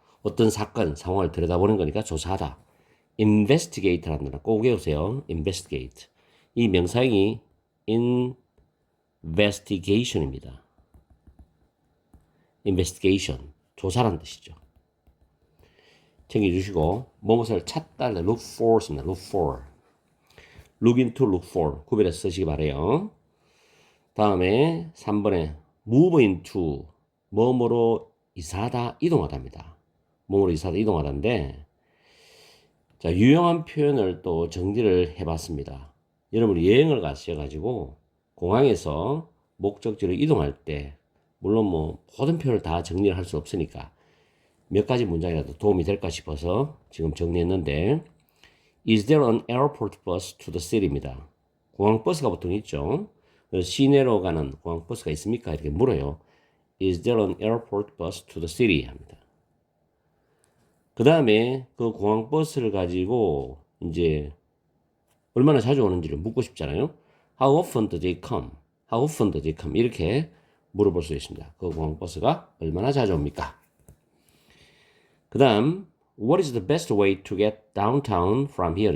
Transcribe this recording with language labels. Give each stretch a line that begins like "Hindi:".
Korean: 어떤 사건, 상황을 들여다보는 거니까 조사하다. investigate라는 단어 꼭 외우세요. investigate. 이 명사형이 investigation입니다. investigation. 조사라는 뜻이죠. 챙겨주시고 무엇을 찾다 look for입니다.
English: look for.
Korean: look into, look for 구별해서 쓰시기 바래요. 다음에 3번에 move into 뭐뭐로 이사하다, 이동하다입니다. 뭐뭐로 이사하다, 이동하다인데 자, 유용한 표현을 또 정리를 해봤습니다. 여러분이 여행을 가셔가지고 공항에서 목적지로 이동할 때 물론 뭐 모든 표현을 다 정리를 할 수 없으니까 몇 가지 문장이라도 도움이 될까 싶어서 지금 정리했는데
English: Is there an airport bus to the city
Korean: 입니다. 공항 버스가 보통 있죠. 시내로 가는 공항 버스가 있습니까? 이렇게 물어요.
English: Is there an airport bus to the city?
Korean: 합니다. 그 다음에 그 공항 버스를 가지고 이제 얼마나 자주 오는지를 묻고 싶잖아요.
English: How often do they come? How often do they come?
Korean: 이렇게 물어볼 수 있습니다. 그 공항 버스가 얼마나 자주 옵니까? 그 다음
English: What is the best way to get downtown from here?